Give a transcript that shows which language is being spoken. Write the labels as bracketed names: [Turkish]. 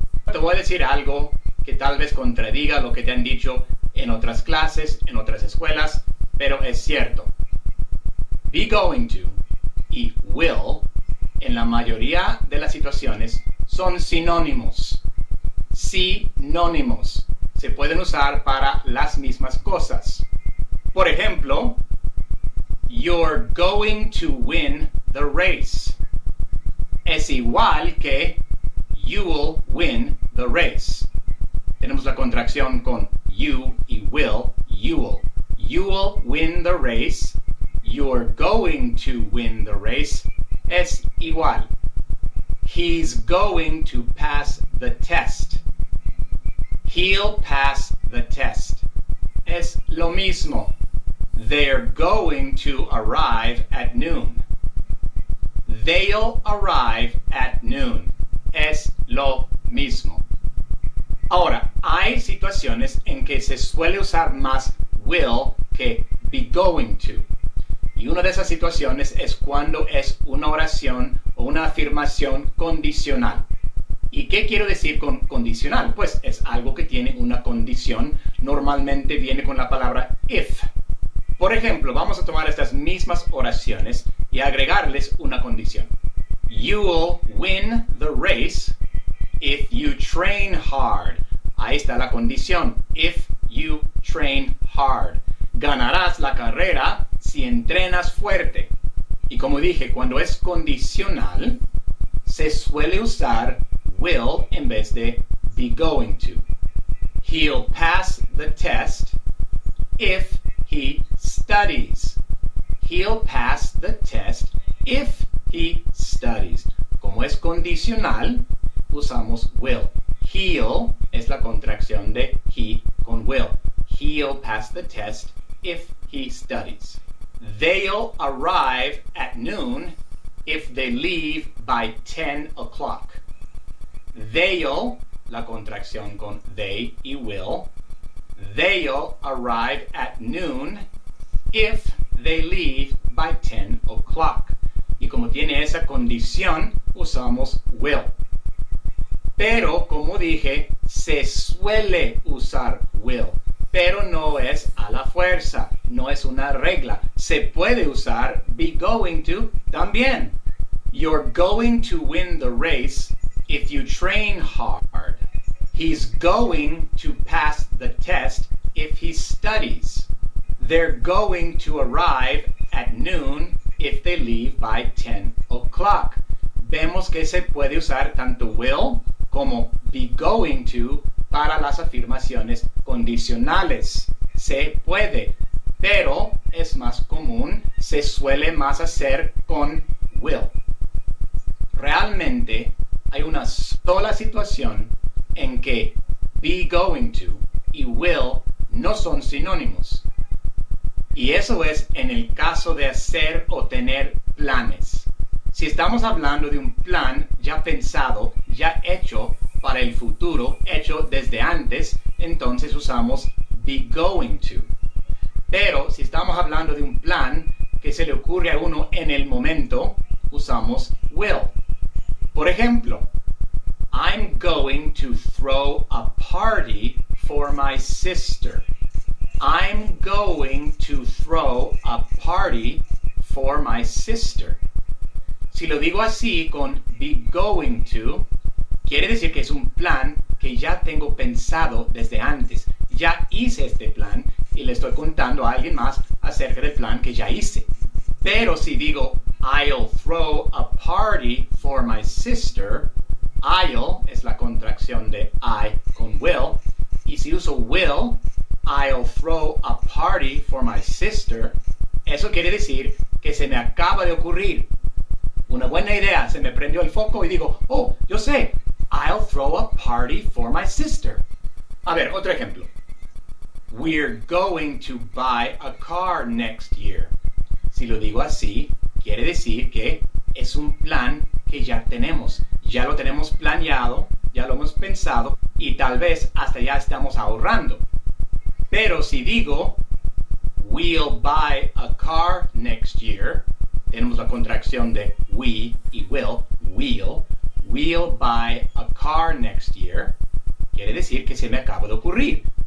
[Spanish] Te voy a decir algo que tal vez contradiga lo que te han dicho en otras clases, en otras escuelas, pero es cierto. Be going to y will, en la mayoría de las situaciones, son sinónimos. Sinónimos. Se pueden usar para las mismas cosas. Por ejemplo, [English] you're going to win the race. [Spanish] Es igual que [English] you will win the race. [Spanish] Tenemos la contracción con you y will. [English] You will. You will win the race. You're going to win the race. [Spanish] Es igual. [English] He's going to pass the test. He'll pass the test. [Spanish] Es lo mismo. [English] They're going to arrive at noon. They'll arrive at noon. [Spanish] Es lo mismo. Ahora, hay situaciones en que se suele usar más will que be going to. Y una de esas situaciones es cuando es una oración o una afirmación condicional. ¿Y qué quiero decir con condicional? Pues es algo que tiene una condición. Normalmente viene con la palabra if. Por ejemplo, vamos a tomar estas mismas oraciones y agregarles una condición. [English] You will win the race if you train hard. [Spanish] Ahí está la condición. [English] If you train hard. [Spanish] Ganarás la carrera si entrenas fuerte. Y como dije, cuando es condicional, se suele usar will en vez de be going to. [English] He'll pass the test if he studies. He'll pass the test if he studies. [Spanish] Como es condicional, usamos will. He'll es la contracción de he con will. [English] He'll pass the test if he studies. They'll arrive at noon if they leave by 10 o'clock. [Spanish] They'll, la contracción con they y will. [English] They'll arrive at noon if they leave by 10 o'clock. [Spanish] Y como tiene esa condición, usamos will. Pero, como dije, se suele usar will. Pero no es a la fuerza, no es una regla. Se puede usar be going to también. [English] You're going to win the race if you train hard. He's going to pass the test if he studies. They're going to arrive at noon if they leave by 10 o'clock. [Spanish] Vemos que se puede usar tanto will como be going to para las afirmaciones condicionales. Se puede, pero es más común, se suele más hacer con will. Realmente hay una sola situación en que be going to y will no son sinónimos. Y eso es en el caso de hacer o tener planes. Si estamos hablando de un plan ya pensado, ya hecho para el futuro, hecho desde antes, entonces usamos be going to. Pero si estamos hablando de un plan que se le ocurre a uno en el momento, usamos will. Por ejemplo, [English] I'm going to throw a party for my sister. I'm going to throw a party for my sister. [Spanish] Si lo digo así con be going to, quiere decir que es un plan que ya tengo pensado desde antes. Ya hice este plan y le estoy contando a alguien más acerca del plan que ya hice. Pero si digo [English] I'll throw a party for my sister, [Spanish] I'll es la contracción de I con will. Y si uso will, [English] I'll throw a party for my sister, [Spanish] eso quiere decir que se me acaba de ocurrir una buena idea, se me prendió el foco y digo, oh, yo sé, I'll throw a party for my sister. A ver, otro ejemplo. [English] We're going to buy a car next year. [Spanish] Si lo digo así, quiere decir que es un plan que ya tenemos. Ya lo tenemos planeado, ya lo hemos pensado y tal vez hasta ya estamos ahorrando. Pero si digo [English] we'll buy a car next year, [Spanish] tenemos la contracción de we y will, we'll buy a car next year, quiere decir que se me acaba de ocurrir.